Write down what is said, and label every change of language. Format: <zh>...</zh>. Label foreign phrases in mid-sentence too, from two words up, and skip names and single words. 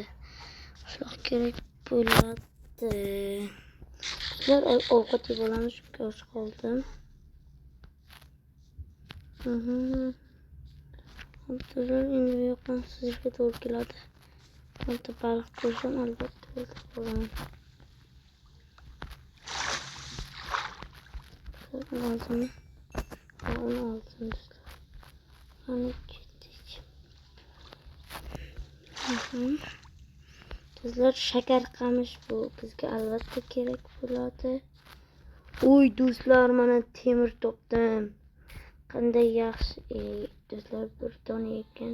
<uz>Do'stlar, ovqat yeb olamiz, chunki och qoldim. Do'stlar, endi bu yoqdan sizga to'g'ri keladi. Bitta baliq ko'rsam, albatta o'ldirib qolaman. Lazım.</uz> <tr>Onu aldım</tr> <uz>do'stlar. Hani ketdik. Do'stlar, shakar qamish bu bizga albatta kerak bo'ladi. Uy do'stlar, mana temir topdim. Qanday yaxshi. Do'stlar, bir dona ekan.</uz>